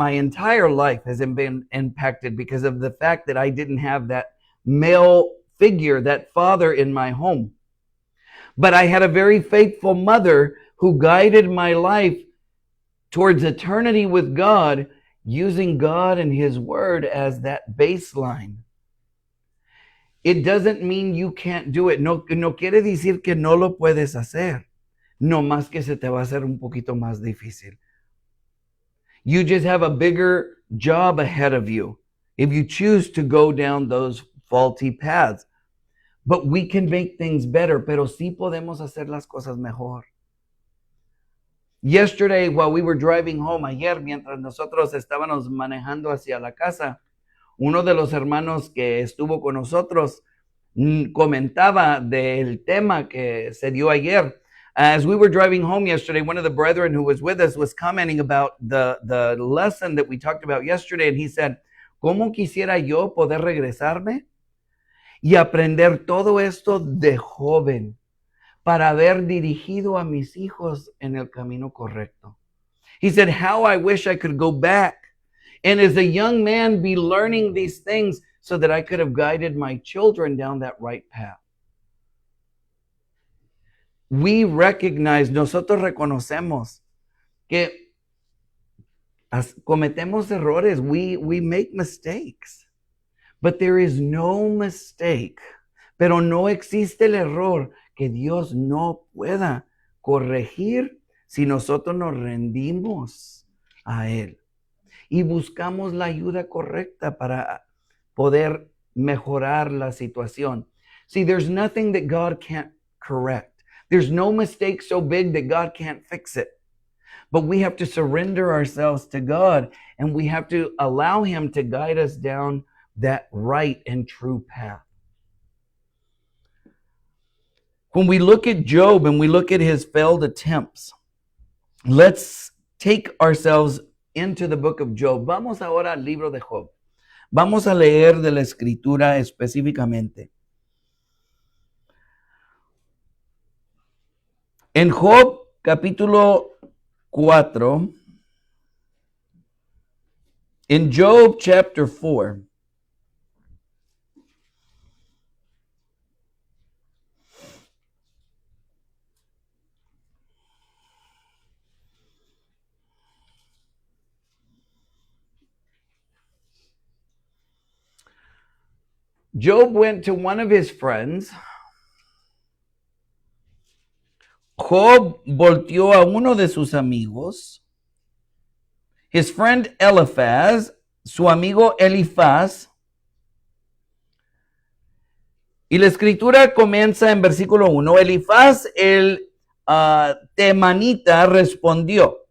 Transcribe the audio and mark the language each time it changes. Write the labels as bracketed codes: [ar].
[en] My entire life has been impacted because of the fact that I didn't have that male figure, that father in my home. But I had a very faithful mother who guided my life towards eternity with God, using God and His Word as that baseline. It doesn't mean you can't do it. [es] No quiere decir que no lo puedes hacer. No más que se te va a hacer un poquito más difícil. [en] You just have a bigger job ahead of you if you choose to go down those faulty paths. But we can make things better, [es] pero sí podemos hacer las cosas mejor. [en] Yesterday, while we were driving home, [es] ayer, mientras nosotros estábamos manejando hacia la casa, uno de los hermanos que estuvo con nosotros comentaba del tema que se dio ayer. [en] As we were driving home yesterday, one of the brethren who was with us was commenting about the lesson that we talked about yesterday, and he said, [es] ¿cómo quisiera yo poder regresarme y aprender todo esto de joven para haber dirigido a mis hijos en el camino correcto. [en] He said, how I wish I could go back and as a young man be learning these things so that I could have guided my children down that right path. We recognize, [es] nosotros reconocemos que cometemos errores. [en] We make mistakes. But there is no mistake. [es] Pero no existe el error que Dios no pueda corregir si nosotros nos rendimos a Él y buscamos la ayuda correcta para poder mejorar la situación. [en] See, there's nothing that God can't correct. There's no mistake so big that God can't fix it. But we have to surrender ourselves to God and we have to allow Him to guide us down that right and true path. When we look at Job and we look at his failed attempts, let's take ourselves into the book of Job. [es] Vamos ahora al libro de Job. Vamos a leer de la escritura específicamente. En Job capítulo 4, [en] in Job chapter 4, Job went to one of his friends. [es] Job volteó a uno de sus amigos. [en] His friend Eliphaz, [es] su amigo Elifaz. Y la escritura comienza en versículo 1. Elifaz, el temanita, respondió.